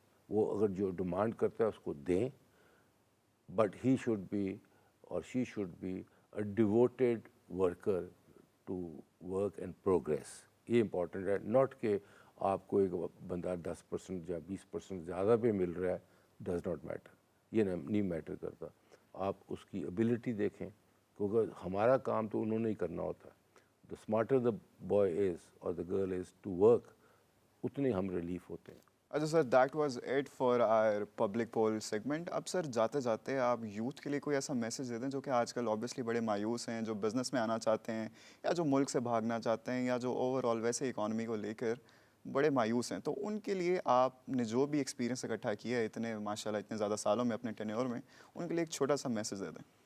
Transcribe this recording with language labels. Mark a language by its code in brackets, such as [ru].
[ur] وہ اگر جو ڈیمانڈ کرتا ہے اس کو دیں, [en] But he should be or she should be a devoted worker to work and progress. [ur] یہ امپورٹنٹ ہے, ناٹ کہ آپ کو ایک بندہ 10% یا 20% زیادہ پہ مل رہا ہے, [en] does not matter, [ur] یہ نہیں میٹر کرتا. آپ اس کی ایبلٹی دیکھیں, کیونکہ ہمارا کام تو انہوں نے ہی کرنا ہوتا ہے. [en] the smarter the boy is or the girl is to work, [ur] اتنے ہم ریلیف ہوتے ہیں. اچھا سر, [en] That was it for our public poll segment. [ur] اب سر جاتے جاتے آپ یوتھ کے لیے کوئی ایسا میسیج دے دیں جو کہ آج کل اوبیسلی بڑے مایوس ہیں, جو بزنس میں آنا چاہتے ہیں, یا جو ملک سے بھاگنا چاہتے ہیں, یا جو اوور آل ویسے اکانومی کو لے کر بڑے مایوس ہیں. تو ان کے لیے آپ نے جو بھی ایکسپیرینس اکٹھا کیا ہے اتنے ماشاء اللہ اتنے زیادہ سالوں میں اپنے ٹینیور میں, ان کے لیے ایک چھوٹا سا میسیج دے دیں.